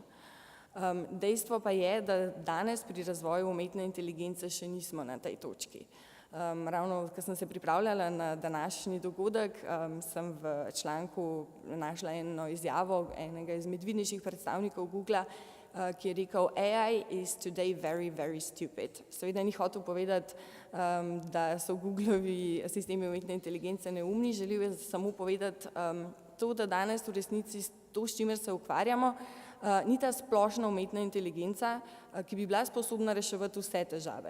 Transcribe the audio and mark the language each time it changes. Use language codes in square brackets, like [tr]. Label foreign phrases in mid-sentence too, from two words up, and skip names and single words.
[sl] Dejstvo pa je, da danes pri razvoju umetne inteligence še nismo na tej točki. Ravno, ko sem se pripravljala na današnji dogodek, sem v članku našla eno izjavo enega izmed vidnejših predstavnikov Googla, ki je rekel: [en] AI is today very, very stupid. [sl] Seveda ni hotel povedati, da so Googlovi sistemi umetne inteligence neumni, želel je samo povedati to, da danes v resnici to, s čimer se ukvarjamo, ni ta splošna umetna inteligenca, ki bi bila sposobna reševati vse težave.